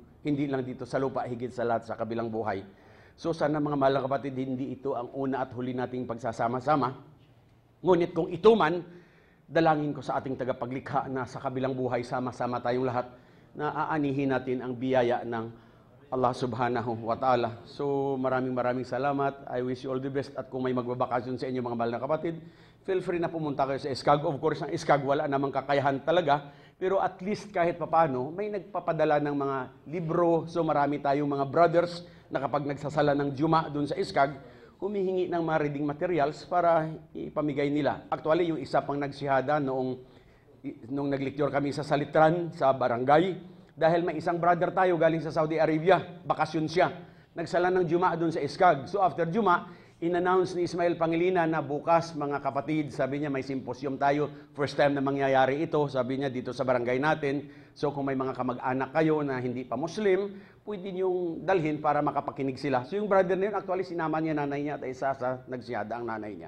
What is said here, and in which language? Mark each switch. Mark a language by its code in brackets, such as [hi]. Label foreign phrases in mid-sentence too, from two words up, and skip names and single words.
[tl] Hindi lang dito sa lupa, higit sa lahat sa kabilang buhay. So sana mga mahal na kapatid, hindi ito ang una at huli nating pagsasama-sama. Ngunit kung ito man, dalangin ko sa ating tagapaglikha na sa kabilang buhay, sama-sama tayong lahat na aanihin natin ang biyaya ng Allah [ar] سبحانه وتعالى. [tl] So maraming salamat. [en] I wish you all the best. [tl] At kung may magbabakasyon sa inyo mga mahal na kapatid, [en] feel free [tl] na pumunta kayo sa Iskag. [en] Of course, [tl] ang Iskag wala namang kakayahan talaga. Pero [en] at least [tl] kahit papano, may nagpapadala ng mga libro. So marami tayong mga brothers na kapag nagsasala ng Juma doon sa Iskag, humihingi ng mga [en] reading materials [tl] para ipamigay nila. Actually, yung isa pang nagsihada nung nag-lecture kami sa Salitran, sa barangay, dahil may isang brother tayo galing sa Saudi Arabia, bakasyon siya. Nagsala ng Juma doon sa Iskag. [en] So after [tl] Juma, in-announce ni Ismail Pangilinan na bukas, mga kapatid, sabi niya may symposium tayo. [en] First time [tl] na mangyayari ito, sabi niya dito sa barangay natin. So kung may mga kamag-anak kayo na hindi pa Muslim, pwede niyong dalhin para makapakinig sila. So yung brother na yun, actually sinama niya nanay niya at isa sa nagsiyada ang nanay niya.